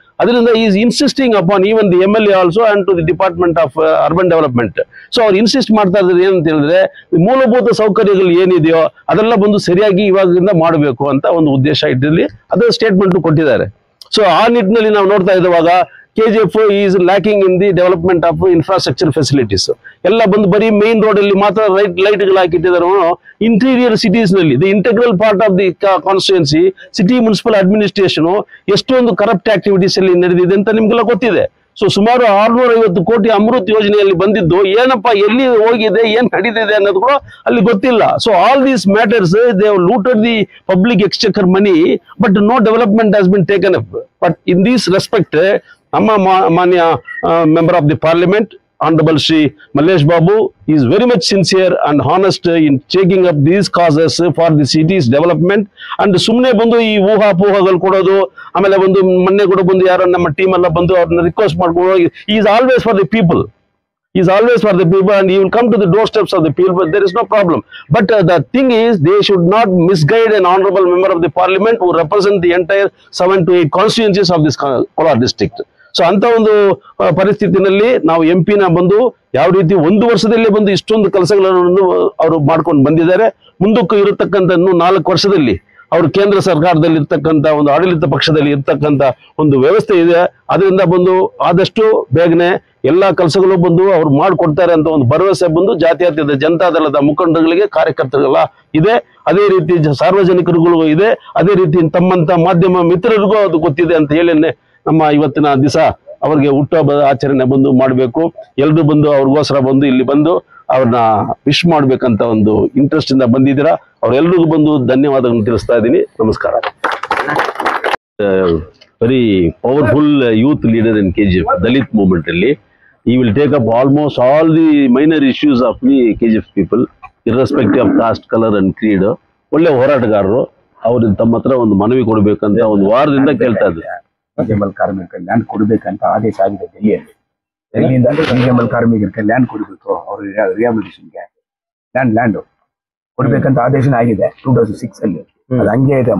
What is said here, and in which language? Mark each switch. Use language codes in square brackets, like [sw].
[kn] ಅದರಿಂದ [en] Is insisting upon even the MLA also and to the department of urban development. [kn] So ಅವ್ರು insist ಮಾಡ್ತಾ ಇದ್ದಾರೆ ಏನಂತ ಹೇಳಿದ್ರೆ ಮೂಲಭೂತ ಸೌಕರ್ಯಗಳು ಏನಿದೆಯೋ ಅದೆಲ್ಲ ಬಂದು ಸರಿಯಾಗಿ ಇವಾಗಿಂದ ಮಾಡಬೇಕು ಅಂತ ಒಂದು ಉದ್ದೇಶ ಇಟ್ಟಿರಲಿ, ಅದು ಸ್ಟೇಟ್ಮೆಂಟ್ ಕೊಟ್ಟಿದ್ದಾರೆ. ಸೊ ಆ ನಿಟ್ಟಿನಲ್ಲಿ ನಾವು ನೋಡ್ತಾ ಇರುವಾಗ [en] KGF is lacking in the development of infrastructure facilities. [kn] ಎಲ್ಲ ಬಂದು ಬರೀ ಮೇನ್ ರೋಡ್ ಅಲ್ಲಿ ಮಾತ್ರ ಲೈಟ್ಗಳು ಹಾಕಿಟ್ಟಿದ್ದಾರೆ. ಇಂಟೀರಿಯರ್ ಸಿಟೀಸ್ ನಲ್ಲಿ [en] the integral part of the constituency city municipal administration [kn] ಎಷ್ಟೊಂದು ಕರಪ್ಟ್ ಆಕ್ಟಿವಿಟೀಸ್ ಅಲ್ಲಿ ನಡೆದಿದೆ ಅಂತ ನಿಮ್ಗೆಲ್ಲ ಗೊತ್ತಿದೆ. ಸೊ ಸುಮಾರು 650 ಕೋಟಿ ಅಮೃತ್ ಯೋಜನೆಯಲ್ಲಿ ಬಂದಿದ್ದು ಏನಪ್ಪಾ ಎಲ್ಲಿ ಹೋಗಿದೆ ಏನ್ ನಡೀತಿದೆ ಅನ್ನೋದು ಕೂಡ ಅಲ್ಲಿ ಗೊತ್ತಿಲ್ಲ. [en] So all these matters they have looted the public exchequer money but no development has been taken up. But in this respect [kn] ನಮ್ಮ ಮಾನ್ಯ [en] Member of the parliament Honorable Shri Mallesh Babu is very much sincere and honest in taking up these causes for the city's development. [kn] And ಸುಮ್ಮನೆ ಬಂದು ಈ ಊಹಾಪೋಹಗಳು ಕೊಡೋದು, ಆಮೇಲೆ ಬಂದು ಮೊನ್ನೆ ಕೂಡ ಬಂದು ಯಾರೋ ನಮ್ಮ ಟೀಮ್ ಎಲ್ಲ ಬಂದು ಅವ್ರನ್ನ ರಿಕ್ವೆಸ್ಟ್ ಮಾಡ್ಕೊಂಡು [en] he is always for the people. He is always for the people and he will come to the doorsteps of the people, but there is no problem. But the thing is, they should not misguide an honorable member of the parliament who represent the entire 7 to 8 constituencies of this Kolar district. [kn] So ಅಂತ ಒಂದು ಪರಿಸ್ಥಿತಿನಲ್ಲಿ ನಾವು MP ನ ಬಂದು ಯಾವ ರೀತಿ 1 ವರ್ಷದಲ್ಲೇ ಬಂದು ಇಷ್ಟೊಂದು ಕೆಲಸಗಳನ್ನು ಅವರು ಮಾಡ್ಕೊಂಡು ಬಂದಿದ್ದಾರೆ. ಮುಂದಕ್ಕೂ ಇರತಕ್ಕಂಥ 4 ವರ್ಷದಲ್ಲಿ ಅವರು ಕೇಂದ್ರ ಸರ್ಕಾರದಲ್ಲಿ ಇರ್ತಕ್ಕಂಥ ಒಂದು ಆಡಳಿತ ಪಕ್ಷದಲ್ಲಿ ಇರ್ತಕ್ಕಂಥ ಒಂದು ವ್ಯವಸ್ಥೆ ಇದೆ. ಅದರಿಂದ ಬಂದು ಆದಷ್ಟು ಬೇಗನೆ ಎಲ್ಲಾ ಕೆಲಸಗಳು ಬಂದು ಅವ್ರು ಮಾಡಿಕೊಡ್ತಾರೆ ಅಂತ ಒಂದು ಭರವಸೆ ಬಂದು ಜಾತ್ಯತೀತ ಜನತಾದಳದ ಮುಖಂಡರುಗಳಿಗೆ ಕಾರ್ಯಕರ್ತರಿಗೆಲ್ಲ ಇದೆ. ಅದೇ ರೀತಿ ಸಾರ್ವಜನಿಕರಿಗೂ ಇದೆ. ಅದೇ ರೀತಿ ತಮ್ಮಂತ ಮಾಧ್ಯಮ ಮಿತ್ರರಿಗೂ ಅದು ಗೊತ್ತಿದೆ ಅಂತ ಹೇಳಿ ನಮ್ಮ ಇವತ್ತಿನ ದಿವಸ ಅವ್ರಿಗೆ ಹುಟ್ಟುಹಬ್ಬದ ಆಚರಣೆ ಬಂದು ಮಾಡಬೇಕು. ಎಲ್ಲರೂ ಬಂದು ಅವ್ರಿಗೋಸ್ಕರ ಬಂದು ಇಲ್ಲಿ ಬಂದು ಅವ್ರನ್ನ ವಿಶ್ ಮಾಡ್ಬೇಕಂತ ಒಂದು ಇಂಟ್ರೆಸ್ಟ್ ಇಂದ ಬಂದಿದ್ದೀರಾ. ಅವ್ರೆಲ್ರಿಗೂ ಬಂದು ಧನ್ಯವಾದಗಳನ್ನು ತಿಳಿಸ್ತಾ ಇದ್ದೀನಿ. ನಮಸ್ಕಾರ. [en] Very powerful youth leader in KGF Dalit movement ಅಲ್ಲಿ. he will take up almost all the minor issues of the KGF people irrespective of caste, color and creed. [kn] ಒಳ್ಳೆ ಹೋರಾಟಗಾರರು. ಅವ್ರಿಗೆ ತಮ್ಮ ಹತ್ರ ಒಂದು ಮನವಿ ಕೊಡ್ಬೇಕಂತ ಒಂದು ವಾರದಿಂದ ಕೇಳ್ತಾ ಇದ್ದಾರೆ. BGML ಕಾರ್ಮಿಕರಿಗೆ ಲ್ಯಾಂಡ್ ಕೊಡಬೇಕಂತ ಆದೇಶ ಆಗಿದೆ ಡೆಲ್ಲಿಯಲ್ಲಿ. ಡೆಲ್ಲಿಯಿಂದ BGML ಕಾರ್ಮಿಕರಿಗೆ ಲ್ಯಾಂಡ್ ಕೊಡಬೇಕು, ಅವ್ರ ರಿಹಾಬಿಲಿಟೇಷನ್ಗೆ ಲ್ಯಾಂಡ್ ಕೊಡ್ಬೇಕಂತ ಆದೇಶ ಆಗಿದೆ 2006 ಅಲ್ಲಿ. ಅದು ಹಂಗೆ ಇದೆ.